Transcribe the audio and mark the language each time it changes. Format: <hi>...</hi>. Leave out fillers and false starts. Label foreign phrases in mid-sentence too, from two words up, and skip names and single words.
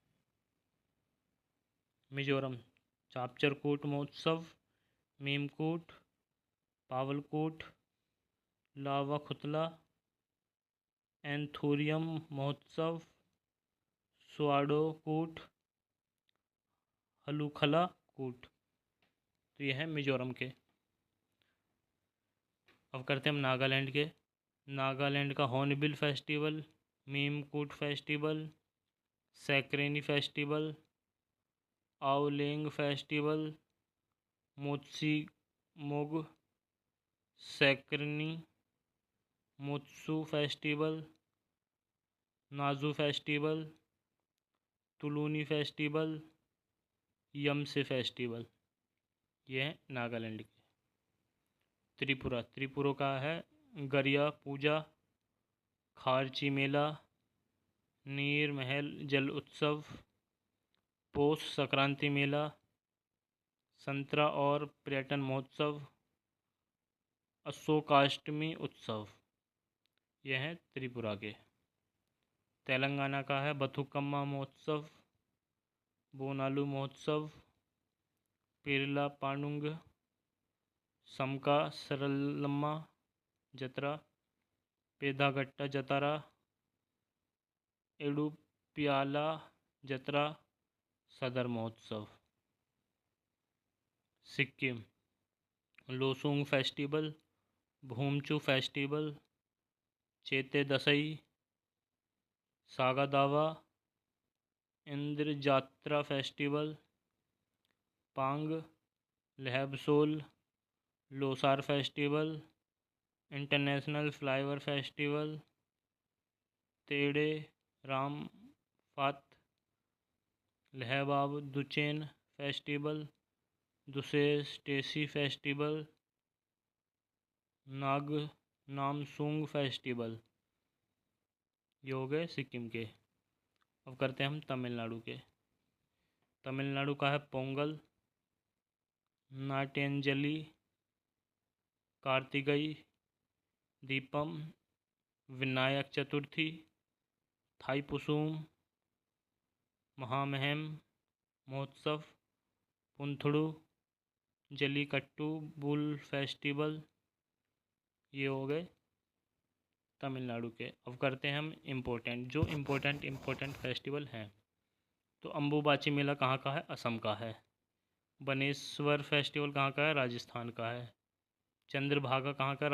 <hi>मिजोरम, चापचरकूट महोत्सव, मीमकूट, पावलकूट, लावा खुतला, एंथोरियम महोत्सव, स्वाडो कूट, हलूखला कूट। तो ये है मिजोरम के। अब करते हैं हम नागालैंड के। नागालैंड का हॉर्नबिल फेस्टिवल, मीमकूट फेस्टिवल, सैक्रेनी फेस्टिवल, आओलेंग फेस्टिवल, मोत्सीमोग, सैक्रेनी, मोत्सू फेस्टिवल, नाजू फेस्टिवल, तुलूनी फेस्टिवल, यमसे फेस्टिवल। ये है नागालैंड के। त्रिपुरा का है गरिया पूजा, खारची मेला, नीर महल जल उत्सव, पौष संक्रांति मेला, संतरा और पर्यटन महोत्सव, अशोकाष्टमी उत्सव। यह है त्रिपुरा के। तेलंगाना का है बथुकम्मा महोत्सव, बोनालू महोत्सव, पेरला पांडुंग, समका सरलम्मा जतरा, पेदागट्टा जतारा, एडुप्याला जतरा, सदर महोत्सव। सिक्किम लोसुंग फेस्टिवल, भूमचू फेस्टिवल, चेते दसई, सागा दावा, इंद्र जात्रा फेस्टिवल, पांग लहबसोल, लोसार फेस्टिवल, इंटरनेशनल फ्लाईओवर फेस्टिवल, तेड़े रामफात, लहबाब दुचेन फेस्टिवल, दुसे स्टेसी फेस्टिवल, नाग नामसूंग फेस्टिवल। ये हो गए सिक्किम के। अब करते हैं हम तमिलनाडु के। तमिलनाडु का है पोंगल, नाट्यांजलि, कार्तिकई दीपम, विनायक चतुर्थी, थाईपुसुम, महामहिम महोत्सव, पुंथड़ू, जलीकट्टू बुल फेस्टिवल। ये हो गए तमिलनाडु के। अब करते हैं हम</hi> <en>important festival</en> <hi>हैं। तो अम्बुबाची मेला कहाँ का है? असम का है। बनेश्वर फेस्टिवल कहाँ का है? राजस्थान का है। चंद्रभागा कहाँ का?</hi>